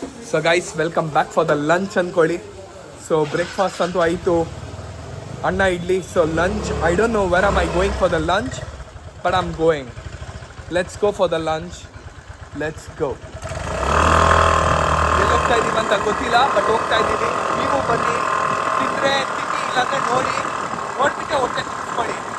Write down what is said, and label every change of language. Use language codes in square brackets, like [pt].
[en] So guys, welcome back for the lunch ಅನ್ಕೊಳ್ಳಿ. So breakfast [kn] ಅಂತೂ ಆಯಿತು, ಅನ್ನ idli. [en] So lunch, I don't know where am I going for the lunch, but I'm going. Let's go for the lunch. Let's go. [kn] ಎಲ್ಲಿ ಹೋಗ್ತಾ ಇದ್ದೀವಿ ಅಂತ ಗೊತ್ತಿಲ್ಲ, but ಹೋಗ್ತಾ ಇದ್ದೀವಿ. ನೀವು ಬನ್ನಿ, ತಿಂದರೆ ತಿನ್ನಿ, ಇಲ್ಲಾಂದರೆ ನೋಡ್ಬಿಟ್ಟೆ ಹೊಟ್ಟೆ ಮಾಡಿ.